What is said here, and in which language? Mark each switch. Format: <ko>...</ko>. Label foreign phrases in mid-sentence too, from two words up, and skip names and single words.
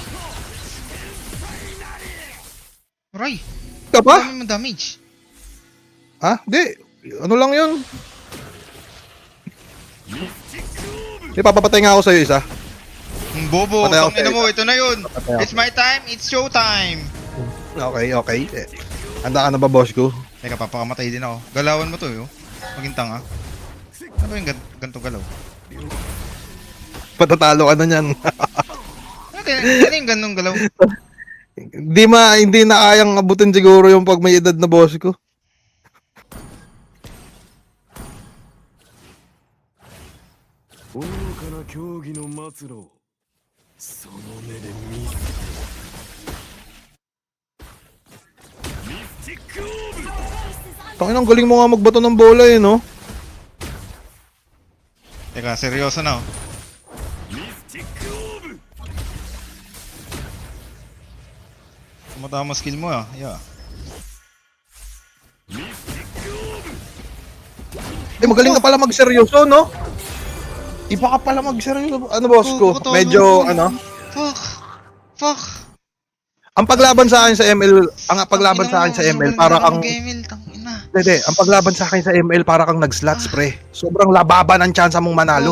<tl>Roy, Ka pa? dami mo damage. Ha? Di. Ano lang yun? Di, papapatay nga ako sa'yo isa. Ang bobo, Patay ako tangina sa mo, ito na yun. Patay ako.</tl> <en>It's my time, it's show time.</en> <tl>Okay, okay. Handa ka na ba, boss ko? Teka, papakamatay din ako. Galawan mo to, yo. Maging tanga. Ano ba yung ganito galaw? Patatalo ka na niyan. Ano yung ganong galaw? Hindi na kayang abutin siguro yung pag may edad na boss ko.</tl> <ja>愚かな競技の末路をその目で見せてミスティックオーブ</ja> <en>Our base is under</en> <tl>Tangin, ang galing mo nga magbato ng bola eh, no? Teka, seryoso na oh.</tl> <ja>ミスティックオーブ</ja> <tl>Tumatama skill mo ah. Yeah.</tl> <ja>ミスティックオーブ</ja> <tl>Eh, magaling ka pala magseryoso, no? Iba ka pala magseryoso. Ano, boss ko? Medyo, ano?</tl> <en>Fuck.</en> <tl>Ang paglaban sa akin sa ML, ang paglaban sa akin sa ML, para kang... ML, tangina. Hindi, ang paglaban sa akin sa ML, para kang nag-slots, pre. Sobrang lababan ang chance mong manalo.</tl>